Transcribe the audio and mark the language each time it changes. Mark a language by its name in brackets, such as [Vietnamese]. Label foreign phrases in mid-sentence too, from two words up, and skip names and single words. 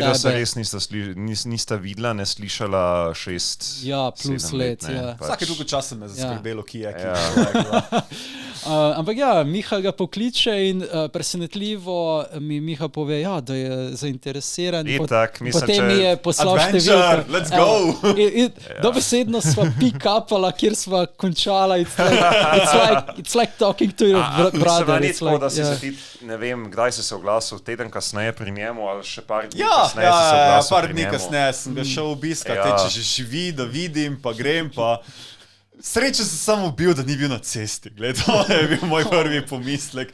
[Slovenian] Pa videla se res nista videla, ne slišala 6-7 let. Vsake dolgo časa me zaskrbelo, ki je. Ampak Miha ga pokliče in presenetljivo mi Miha pove, da je zainteresiran. Potem mi je poslal številko. [English] Let's go! [Slovenian] Dobesedno sva pick-upala, kjer sva končala. [English] It's like talking to your brother. [Slovenian] Ni tako, da si se ti, ne vem, kdaj si se oglasil, teden kasneje pri njemu ali še par dni kasneje si se oglasil pri njemu. Par dni kasneje sem ga šel obiskat, če že živi, da vidim, pa grem, pa... Srečen sem samo bil, da ni bil na cesti. Gled, to je bil moj prvi pomislek.